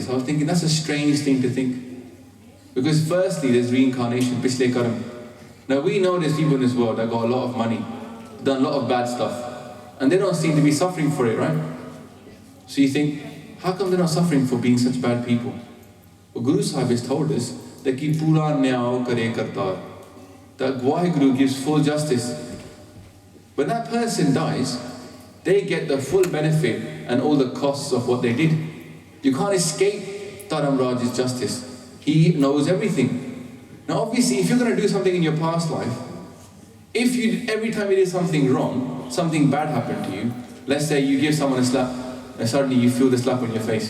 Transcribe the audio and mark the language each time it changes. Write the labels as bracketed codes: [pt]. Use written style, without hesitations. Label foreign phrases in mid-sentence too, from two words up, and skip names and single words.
[en] I was thinking that's a strange thing to think. Because firstly, there's reincarnation, [pa] ਪਿਛਲੇ ਕਰਮ. [en] Now we know there's people in this world that got a lot of money, done a lot of bad stuff, and they don't seem to be suffering for it, right? So you think, how come they're not suffering for being such bad people? Well, Guru Sahib has told us that [pa] ਕਿ ਪੂਰਾ ਨਿਆਉ ਕਰੇ ਕਰਤਾਰ, [en] that Waheguru gives full justice. When that person dies, they get the full benefit and all the costs of what they did. You can't escape Dharam Raj's justice. He knows everything. Now obviously, if you're going to do something in your past life, every time you did something wrong, something bad happened to you, let's say you give someone a slap, and suddenly you feel the slap on your face.